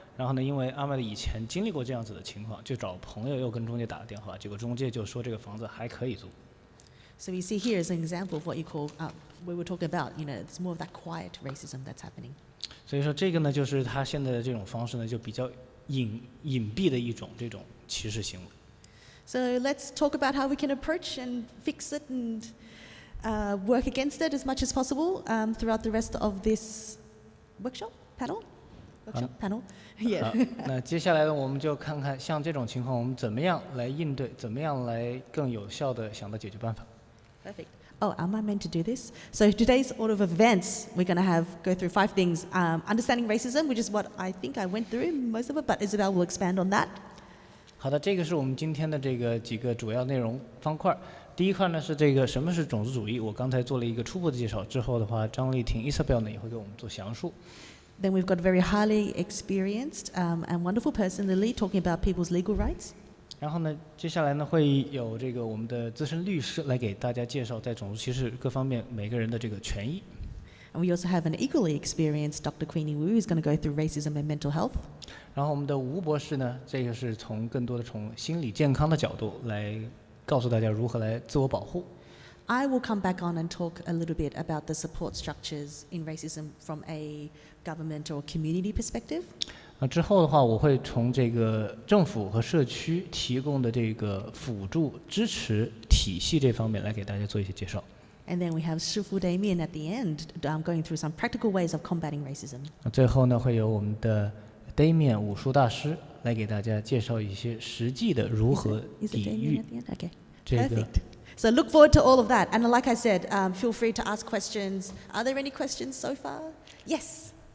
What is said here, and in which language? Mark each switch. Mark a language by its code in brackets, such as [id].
[zh] 然后呢，因为阿麦德以前经历过这样子的情况，就找朋友又跟中介打了电话，结果中介就说这个房子还可以租。 [en] So we see here is an example of what you call, we were talking about, it's more of that quiet racism that's happening. [zh] 所以说这个呢，就是他现在的这种方式呢，就比较隐蔽的一种这种歧视行为。 [en] So let's talk about how we can approach and fix it and work against it as much as possible throughout the rest of this workshop panel. Panel, yeah. [zh] 那接下来呢，我们就看看像这种情况，我们怎么样来应对，怎么样来更有效的想到解决办法。 [en] Perfect. Oh, am I meant to do this? So today's order of events, we're going to go through 5 things. Understanding racism, which is what I think I went through most of it, but Isabel will expand on that. [zh] 好的，这个是我们今天的这个几个主要内容方块。第一块呢是这个什么是种族主义，我刚才做了一个初步的介绍，之后的话，张丽婷 Isabel 呢也会给我们做详述。 [en] Then we've got a very highly experienced and wonderful person, Lily, talking about people's legal rights. [zh] 然后呢，接下来呢会有这个我们的资深律师来给大家介绍在种族歧视各方面每个人的这个权益。 [en] And we also have an equally experienced Dr. Queenie Wu, who's going to go through racism and mental health. [zh] 然后我们的吴博士呢，这个是更多的从心理健康的角度来告诉大家如何来自我保护。 [en] I will come back on and talk a little bit about the support structures in racism from a government or community perspective. [zh] 之后的话，我会从这个政府和社区提供的这个辅助支持体系这方面来给大家做一些介绍。 [en] And then we have Shifu Damien at the end, going through some practical ways of combating racism. [zh] 最后呢，会有我们的 Damien 武术大师来给大家介绍一些实际的如何抵御 [en] Okay. 这个。 Perfect. So look forward to all of that. And like I said, feel free to ask questions. Are there any questions so far? Yes.